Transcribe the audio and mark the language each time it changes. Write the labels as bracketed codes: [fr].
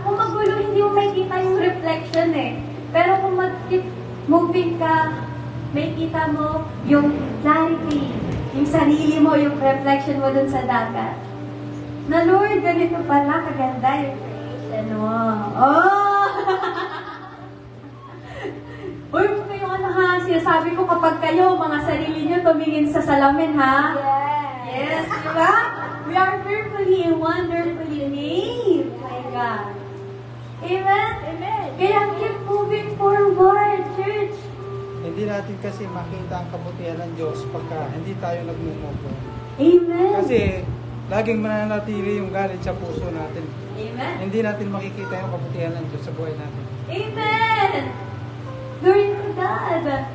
[tl] Kung magulo, hindi mo makikita yung reflection eh. Pero kung mag-keep moving ka, makikita mo yung clarity, yung sarili mo, yung reflection mo dun sa dagat. Na Lord, ganito pala, kaganda yung creation mo. Oh! Uy, kayo sinasabi ko kapag kayo, mga sarili nyo, tumingin sa salamin, ha? Yes, diba? [en] We are fearfully and wonderfully made. My God. Amen? Amen. [tl] Kaya [en] keep moving forward, [tl] church. Hindi natin kasi makita ang kabutihan ng Diyos pagka hindi tayo nagmumubo. Amen. Kasi laging mananatili yung galit sa puso natin. Amen. Hindi natin makikita yung kabutihan ng Diyos sa buhay natin. [en] Amen. Glory to God.